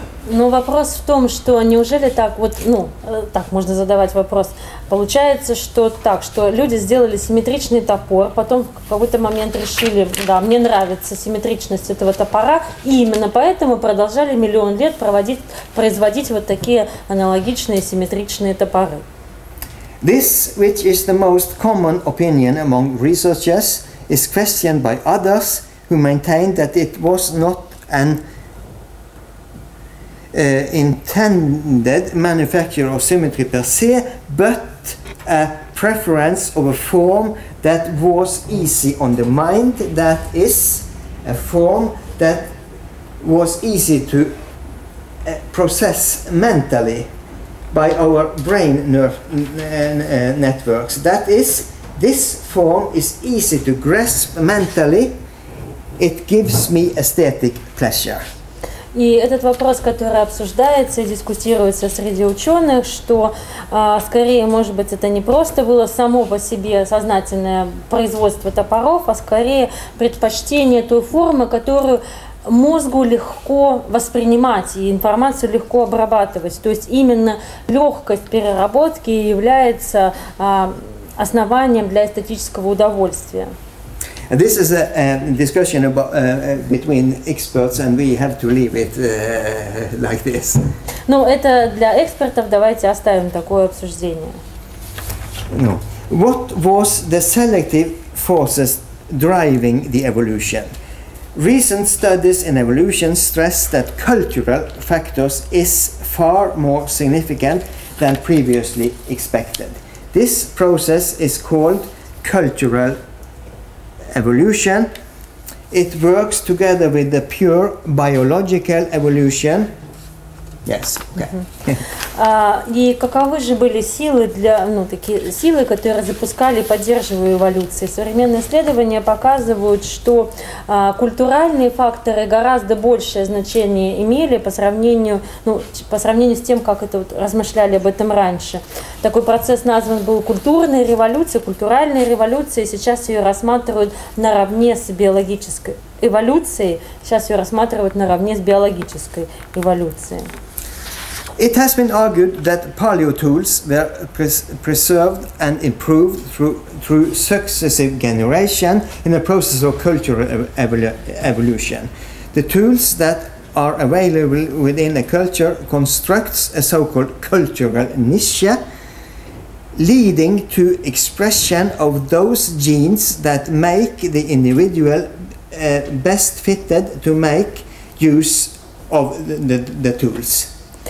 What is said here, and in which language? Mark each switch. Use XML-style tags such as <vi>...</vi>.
<ru>Но вопрос в том, что неужели так вот, так можно задавать вопрос. Получается, что так, что люди сделали симметричный топор, потом в какой-то момент решили, да, мне нравится симметричность этого топора, и именно поэтому продолжали миллион лет производить вот такие аналогичные симметричные топоры.</ru> <en>This, which is the most common opinion among researchers, is questioned by others who maintain that it was not an intended manufacture of symmetry per se, but a preference of a form that was easy on the mind, that is, a form that was easy to process mentally by our brain networks. That is, this form is easy to grasp mentally. It gives me aesthetic pleasure.</en> <ru>И этот вопрос, который обсуждается и дискутируется среди ученых, что скорее, может быть, это не просто было само по себе сознательное производство топоров, а скорее предпочтение той формы, которую мозгу легко воспринимать и информацию легко обрабатывать. То есть именно легкость переработки является основанием для эстетического удовольствия.</ru> <en>This is a discussion about, between experts, and we have to leave it like this.</en> <ru>Ну, это для экспертов, давайте оставим такое обсуждение.</ru> <en>No. What was the selective forces driving the evolution? Recent studies in evolution stress that cultural factors is far more significant than previously expected. This process is called cultural evolution. It works together with the pure biological evolution. Yes. Okay.</en> <ru>И каковы же были силы такие силы, которые запускали и поддерживали эволюцию? Современные исследования показывают, что культуральные факторы гораздо большее значение имели по сравнению с тем, как это размышляли об этом раньше. Такой процесс назван был культурной революцией, культуральной революцией. Сейчас ее рассматривают наравне с биологической эволюцией. Сейчас ее рассматривают наравне с биологической эволюцией.</ru> <en>It has been argued that paleo tools were preserved and improved through successive generation in a process of cultural evolution. The tools that are available within a culture constructs a so-called cultural niche, leading to expression of those genes that make the individual best fitted to make use of the tools.</en>